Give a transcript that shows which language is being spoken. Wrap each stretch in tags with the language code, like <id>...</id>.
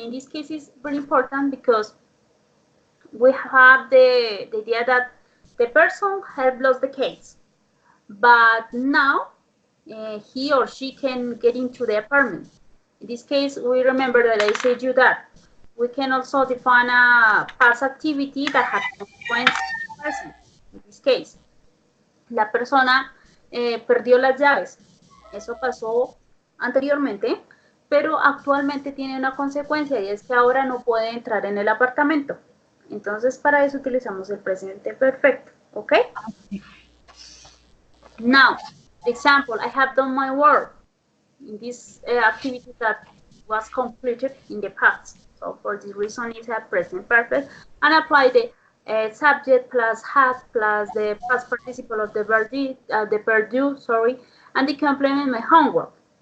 <en>In this case, is very important because we have the idea that the person has lost the case, but now he or she can get into the apartment. In this case, we remember that I said you that we can also define a past activity that has consequence in the present. In this case,</en> <es>la persona perdió las llaves. Eso pasó anteriormente, pero actualmente tiene una consecuencia y es que ahora no puede entrar en el apartamento. Entonces, para eso utilizamos el presente perfecto. ¿Ok?</es> <en>Now, for example, I have done my work in this activity that was completed in the past. So for this reason, it's a present perfect, and apply the subject plus have plus the past participle of the verb do, sorry, and the complement my homework.</en>